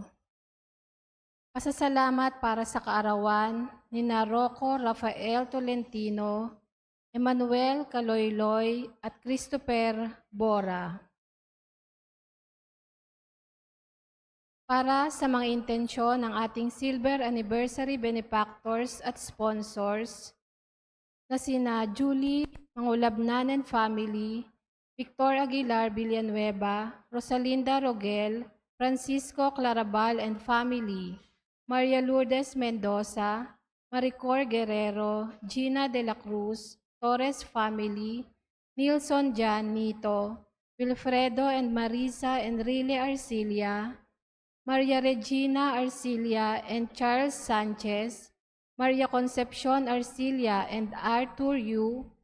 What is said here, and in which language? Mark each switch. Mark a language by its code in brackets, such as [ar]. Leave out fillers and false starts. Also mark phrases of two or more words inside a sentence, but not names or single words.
[tl] Pasasalamat para sa kaarawan ni Rocco Rafael Tolentino, Emmanuel Caloyloy at Christopher Bora. Para sa mga intensyon ng ating Silver Anniversary Benefactors at Sponsors na sina Julie Mangulabnan and Family, Victor Aguilar Villanueva, Rosalinda Rogel, Francisco Clarabal and Family, Maria Lourdes Mendoza, Maricor Guerrero, Gina de la Cruz, Torres Family, Nilson Jan Nito, Wilfredo and Marisa Enrile Arcilia, Maria Regina Arcilia and Charles Sanchez, Maria Concepcion Arcilia and Arthur Yu,